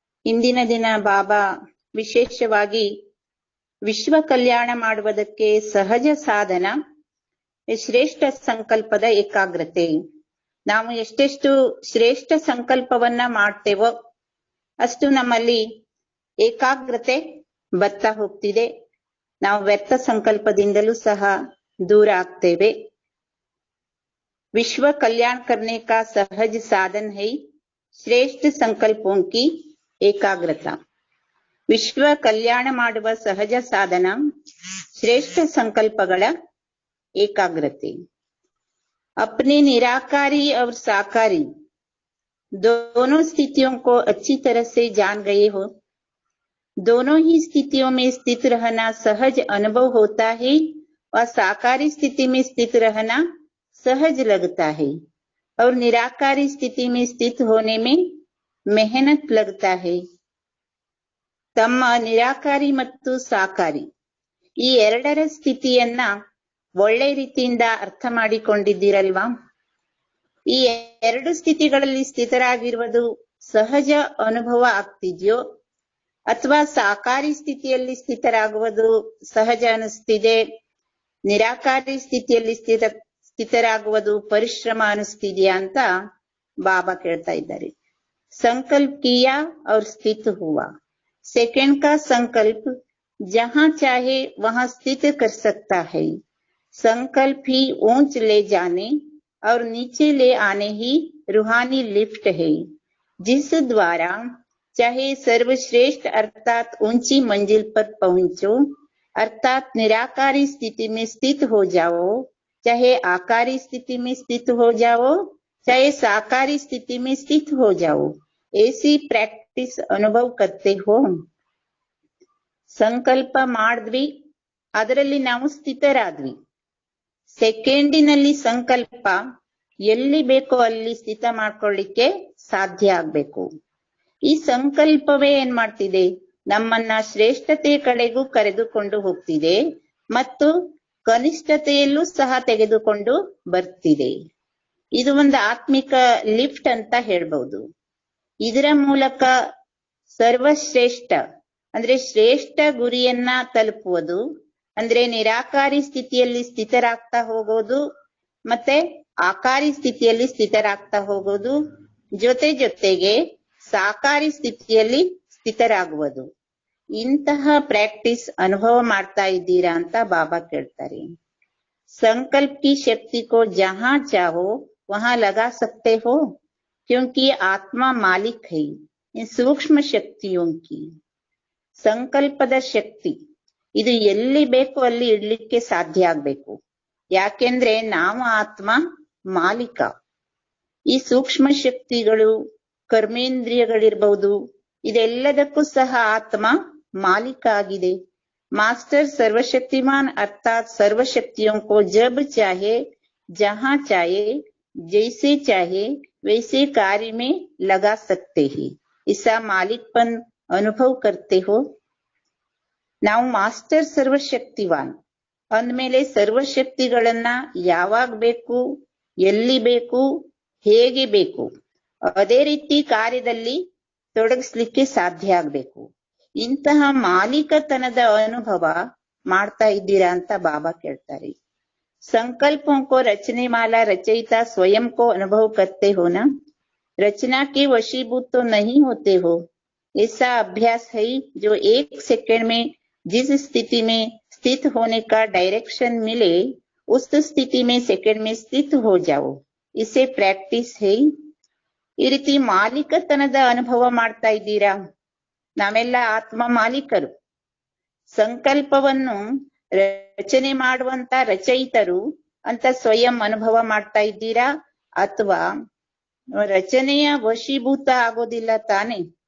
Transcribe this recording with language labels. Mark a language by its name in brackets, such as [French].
[Kannada] ಇಂದಿನ ದಿನ ಬಾಬಾ ವಿಶೇಷವಾಗಿ ವಿಶ್ವ ಕಲ್ಯಾಣ ಮಾಡುವುದಕ್ಕೆ ಸಹಜ ಸಾಧನ ಶ್ರೇಷ್ಠ ಸಂಕಲ್ಪದ ಏಕಾಗ್ರತೆ. ನಾವು ಎಷ್ಟೆಷ್ಟು ಶ್ರೇಷ್ಠ ಸಂಕಲ್ಪವನ್ನ ಮಾಡ್ತೇವೋ ಅಷ್ಟು ನಮ್ಮಲ್ಲಿ ಏಕಾಗ್ರತೆ ಬರ್ತಾ ಹೋಗ್ತಿದೆ. ನಾವು ವ್ಯರ್ಥ ಸಂಕಲ್ಪದಿಂದಲೂ ಸಹ दूर ಆಗ್ತೇವೆ. [Hindi] विश्व कल्याण करने का सहज साधन है श्रेष्ठ संकल्पों की एकाग्रता. [Kannada] ವಿಶ್ವ ಕಲ್ಯಾಣ ಮಾಡುವ ಸಹಜ ಸಾಧನ ಶ್ರೇಷ್ಠ ಸಂಕಲ್ಪಗಳ ಏಕಾಗ್ರತೆ. [Hindi] अपने निराकारी और साकारी दोनों स्थितियों को अच्छी तरह से जान गए हो. दोनों ही स्थितियों में स्थित रहना सहज अनुभव होता है और साकारी स्थिति में स्थित रहना सहज लगता है और निराकारी स्थिति में स्थित होने में मेहनत लगता है. [Kannada] ತಮ್ಮ ನಿರಾಕಾರಿ ಮತ್ತು ಸಾಕಾರಿ ಈ ಎರಡರ ಸ್ಥಿತಿಯನ್ನ ಒಳ್ಳೆ ರೀತಿಯಿಂದ ಅರ್ಥ ಮಾಡಿಕೊಂಡಿದ್ದೀರಲ್ವಾ? ಈ ಎರಡು ಸ್ಥಿತಿಗಳಲ್ಲಿ ಸ್ಥಿತರಾಗಿರುವುದು ಸಹಜ ಅನುಭವ ಆಗ್ತಿದ್ಯೋ ಅಥವಾ ಸಾಕಾರಿ ಸ್ಥಿತಿಯಲ್ಲಿ ಸ್ಥಿತರಾಗುವುದು ಸಹಜ ಅನಿಸ್ತಿದೆ, ನಿರಾಕಾರಿ ಸ್ಥಿತಿಯಲ್ಲಿ ಸ್ಥಿತರಾಗುವುದು ಪರಿಶ್ರಮ ಅನಿಸ್ತಿದ್ಯಾ ಅಂತ ಬಾಬಾ ಕೇಳ್ತಾ ಇದ್ದಾರೆ. [Hindi] ಸಂಕಲ್ಪ ಕಿಯಾ और स्थित हुआ. सेकंड का संकल्प जहां चाहे वहां स्थित कर सकता है. संकल्प ही ऊंच ले जाने और नीचे ले आने ही रूहानी लिफ्ट है, जिस द्वारा चाहे सर्वश्रेष्ठ अर्थात ऊंची मंजिल पर पहुंचो, अर्थात निराकारी स्थिति में स्थित हो जाओ, चाहे आकारी स्थिति में स्थित हो जाओ, चाहे साकारी स्थिति में स्थित हो जाओ. ऐसी प्रैक्टिस अनुभव करते हो. [Kannada] ಸಂಕಲ್ಪ ಮಾಡಿದ್ವಿ, ಅದರಲ್ಲಿ ನಾವು ಸ್ಥಿತರಾದ್ವಿ. ಸೆಕೆಂಡಿನಲ್ಲಿ ಸಂಕಲ್ಪ ಎಲ್ಲಿ ಬೇಕೋ ಅಲ್ಲಿ ಸ್ಥಿತ ಮಾಡ್ಕೊಳ್ಳಿಕ್ಕೆ ಸಾಧ್ಯ ಆಗ್ಬೇಕು. ಈ ಸಂಕಲ್ಪವೇ ಏನ್ ಮಾಡ್ತಿದೆ, ನಮ್ಮನ್ನ ಶ್ರೇಷ್ಠತೆ ಕಡೆಗೂ ಕರೆದುಕೊಂಡು ಹೋಗ್ತಿದೆ ಮತ್ತು ಕನಿಷ್ಠತೆಯಲ್ಲೂ ಸಹ ತೆಗೆದುಕೊಂಡು ಬರ್ತಿದೆ. ಇದು ಒಂದು ಆತ್ಮಿಕ ಲಿಫ್ಟ್ ಅಂತ ಹೇಳ್ಬಹುದು. ಇದರ ಮೂಲಕ ಸರ್ವಶ್ರೇಷ್ಠ ಅಂದ್ರೆ ಶ್ರೇಷ್ಠ ಗುರಿಯನ್ನ ತಲುಪುವುದು, ಅಂದ್ರೆ ನಿರಾಕಾರಿ ಸ್ಥಿತಿಯಲ್ಲಿ ಸ್ಥಿತರಾಗ್ತಾ ಹೋಗೋದು ಮತ್ತೆ ಆಕಾರಿ ಸ್ಥಿತಿಯಲ್ಲಿ ಸ್ಥಿತರಾಗ್ತಾ ಹೋಗೋದು, ಜೊತೆಗೆ ಸಾಕಾರಿ ಸ್ಥಿತಿಯಲ್ಲಿ ಸ್ಥಿತರಾಗುವುದು. ಇಂತಹ ಪ್ರಾಕ್ಟೀಸ್ ಅನುಭವ ಮಾಡ್ತಾ ಇದ್ದೀರಾ ಅಂತ ಬಾಬಾ ಕೇಳ್ತಾರೆ. [Hindi] संकल्प की शक्ति को जहां चाहो वहां लगा सकते हो, क्योंकि आत्मा मालिक है इन सूक्ष्म शक्तियों की. [Kannada] ಸಂಕಲ್ಪದ ಶಕ್ತಿ ಇದು ಎಲ್ಲಿ ಬೇಕು ಅಲ್ಲಿ ಇಡ್ಲಿಕ್ಕೆ ಸಾಧ್ಯ ಆಗ್ಬೇಕು. ಯಾಕೆಂದ್ರೆ ನಾವು ಆತ್ಮ ಮಾಲೀಕ. ಈ ಸೂಕ್ಷ್ಮ ಶಕ್ತಿಗಳು, ಕರ್ಮೇಂದ್ರಿಯಗಳಿರ್ಬಹುದು, ಇದೆಲ್ಲದಕ್ಕೂ ಸಹ ಆತ್ಮ ಮಾಲೀಕ ಆಗಿದೆ. [Hindi] मास्टर सर्वशक्तिमान अर्थात सर्वशक्तियों को जब चाहे जहां चाहे जैसे चाहे वैसे कार्य में लगा सकते हैं. ऐसा मालिकपन अनुभव करते हो. [Kannada] ನಾವು ಮಾಸ್ಟರ್ ಸರ್ವಶಕ್ತಿವಾನ್ ಅಂದ್ಮೇಲೆ ಸರ್ವಶಕ್ತಿಗಳನ್ನ ಯಾವಾಗ ಬೇಕು, ಎಲ್ಲಿ ಬೇಕು, ಹೇಗೆ ಬೇಕು ಅದೇ ರೀತಿ ಕಾರ್ಯದಲ್ಲಿ ತೊಡಗಿಸ್ಲಿಕ್ಕೆ ಸಾಧ್ಯ ಆಗ್ಬೇಕು. ಇಂತಹ ಮಾಲೀಕತನದ ಅನುಭವ ಮಾಡ್ತಾ ಇದ್ದೀರಾ ಅಂತ ಬಾಬಾ ಕೇಳ್ತಾರೆ. [Hindi] संकल्पों को रचने वाला रचयिता स्वयं को अनुभव करते हो ना. रचना के वशीभूत तो नहीं होते हो. ऐसा अभ्यास है जो एक सेकंड में जिस स्थिति में स्थित होने का डायरेक्शन मिले उस स्थिति में सेकंड में स्थित हो जाओ. इसे प्रैक्टिस है. [Kannada] ಈ ರೀತಿ ಮಾಲೀಕತನದ ಅನುಭವ ಮಾಡ್ತಾ ಇದ್ದೀರಾ? ನಾವೆಲ್ಲ ಆತ್ಮ ಮಾಲೀಕರು. ಸಂಕಲ್ಪವನ್ನು ರಚನೆ ಮಾಡುವಂತ ರಚಯಿತರು ಅಂತ ಸ್ವಯಂ ಅನುಭವ ಮಾಡ್ತಾ ಇದ್ದೀರಾ ಅಥವಾ ರಚನೆಯ ವಶೀಭೂತ ಆಗೋದಿಲ್ಲ ತಾನೆ?